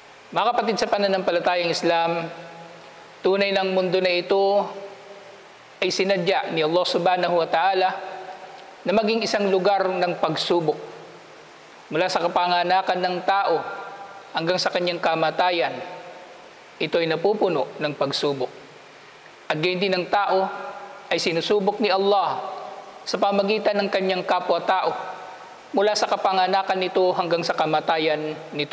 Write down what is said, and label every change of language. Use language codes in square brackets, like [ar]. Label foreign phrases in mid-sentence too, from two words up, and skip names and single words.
[tl] Mga kapatid sa pananampalatayang Islam, tunay ng mundo na ito ay sinadya ni Allah [ar] سبحانه وتعالى [tl] na maging isang lugar ng pagsubok. Mula sa kapanganakan ng tao hanggang sa kanyang kamatayan, ito ay napupuno ng pagsubok. At gayon din ng tao ay sinusubok ni Allah sa pamagitan ng kanyang kapwa-tao mula sa kapanganakan nito hanggang sa kamatayan nito.